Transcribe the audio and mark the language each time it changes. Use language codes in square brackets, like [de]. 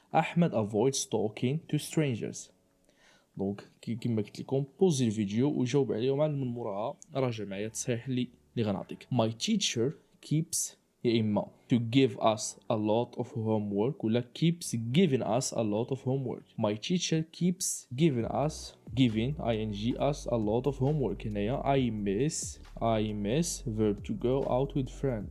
[ar] احمد [en] avoids talking to strangers. [ar] دونك كيما قلت لكم بوزي الفيديو وجاوب عليه ومن موراها راجع معايا التصحيح اللي غنعطيك. [en] my teacher keeps [ar] يا اما [en] to give us a lot of homework [ar] ولا [en] keeps giving us a lot of homework. my teacher keeps giving ing us a lot of homework. [ar] هنايا [en] I miss verb to go out with friend.